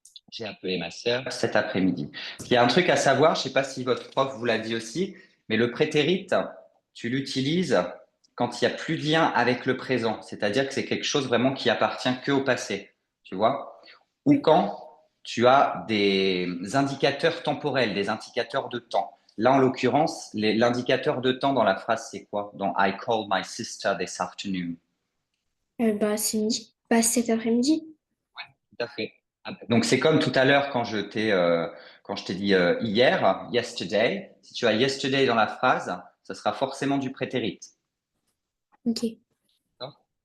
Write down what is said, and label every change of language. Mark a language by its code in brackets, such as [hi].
[fr] J'ai appelé ma sœur cet après-midi. Il y a un truc à savoir, je ne sais pas si votre prof vous l'a dit aussi, mais le prétérit, tu l'utilises quand il n'y a plus de lien avec le présent. C'est-à-dire que c'est quelque chose vraiment qui appartient que au passé. Tu vois? Ou oui. quand tu as des indicateurs temporels, des indicateurs de temps. Là, en l'occurrence, l'indicateur de temps dans la phrase, c'est quoi? [en] Dans I called my sister this afternoon. [fr] Bah, c'est midi. Bah, cet après-midi. Tout à fait. Donc, c'est comme tout à l'heure quand je t'ai dit hier, yesterday. Si tu as yesterday dans la phrase, ça sera forcément du prétérit. Ok. D'accord.